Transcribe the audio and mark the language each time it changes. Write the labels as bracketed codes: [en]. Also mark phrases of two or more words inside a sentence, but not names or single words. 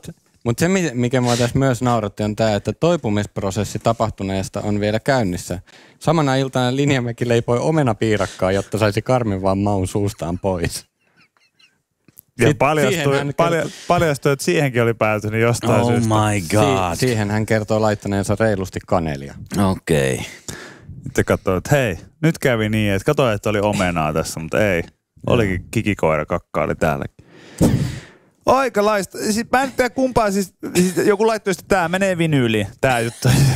[fi] Mutta se, mikä mua tässä myös nauratti, on tämä, että toipumisprosessi tapahtuneesta on vielä käynnissä. Samana iltana Linjamäki leipoi omenapiirakkaa, jotta saisi karmivan maun suustaan pois. Ja paljastui, että siihenkin oli päätynyt jostain syystä. [en] Oh my god. [fi] Siihen hän kertoo laittaneensa reilusti kanelia. Okei. Okay. Sitten katsoin, että hei, nyt kävi niin, että katsoin, että oli omenaa tässä, mutta ei. Olikin kikikoira, kakka oli täälläkin. Aikalaista. Siis mä en tiedä kumpaa, siis joku laittoi, että tää menee vinyyliin, tää juttu.